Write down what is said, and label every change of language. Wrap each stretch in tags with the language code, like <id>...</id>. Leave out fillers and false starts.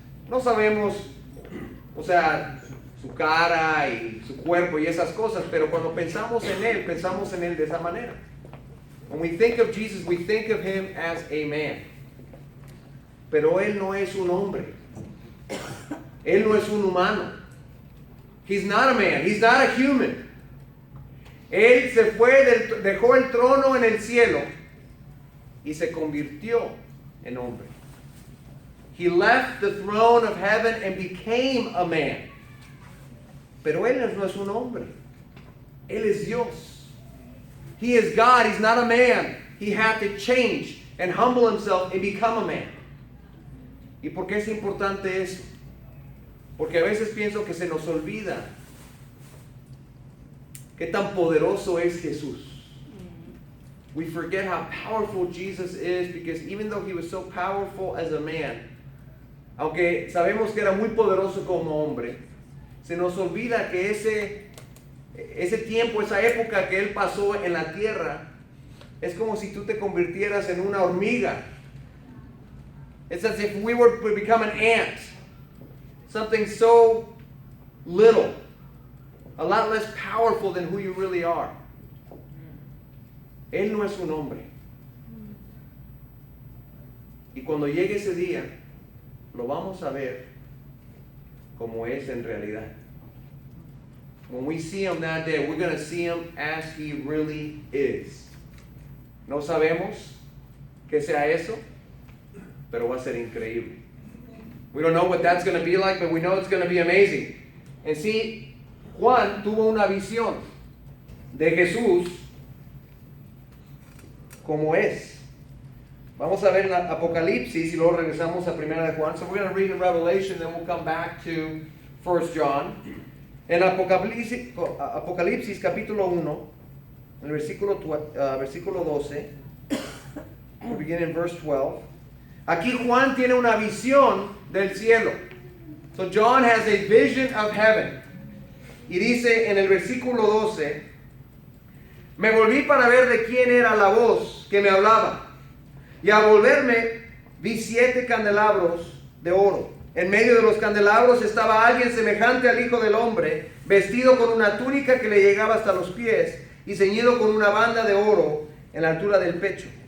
<es>No sabemos, o sea, su cara y su cuerpo y esas cosas, pero cuando pensamos en Él de esa manera.</es> <en>When we think of Jesus, we think of Him as a man.</en> <es>Pero Él no es un hombre. Él no es un humano.</es> <en>He's not a man. He's not a human.</en> <es>Él se fue, dejó el trono en el cielo y se convirtió en hombre.</es> <en>He left the throne of heaven and became a man.</en> <es>Pero Él no es un hombre. Él es Dios.</es> <en>He is God. He's not a man. He had to change and humble Himself and become a man.</en> <es>¿Y por qué es importante eso? Porque a veces pienso que se nos olvida qué tan poderoso es Jesús.</es> <en>We forget how powerful Jesus is because even though He was so powerful as a man,</en> <es>aunque sabemos que era muy poderoso como hombre, se nos olvida que ese tiempo, esa época que Él pasó en la tierra, es como si tú te convirtieras en una hormiga.</es> <en>It's as if we were to become an ant. Something so little. A lot less powerful than who you really are.</en> <es>Él no es un hombre. Y cuando llegue ese día, lo vamos a ver como es en realidad.</es> <en>When we see Him that day, we're going to see Him as He really is.</en> <es>No sabemos que sea eso, pero va a ser increíble.</es> <en>We don't know what that's going to be like, but we know it's going to be amazing.</en> <es>En sí, Juan tuvo una visión de Jesús como es. Vamos a ver en Apocalipsis y luego regresamos a Primera de Juan.</es> <en>So we're going to read in Revelation, then we'll come back to 1 John.</en> <es>En Apocalipsis capítulo 1, en el versículo 12,</es> <en>we begin in verse 12.</en> <es>Aquí Juan tiene una visión del cielo.</es> <en>So John has a vision of heaven.</en> <es>Y dice en el versículo 12, me volví para ver de quién era la voz que me hablaba. Y al volverme, vi 7 candelabros de oro. En medio de los candelabros estaba alguien semejante al Hijo del Hombre, vestido con una túnica que le llegaba hasta los pies y ceñido con una banda de oro en la altura del pecho.</es>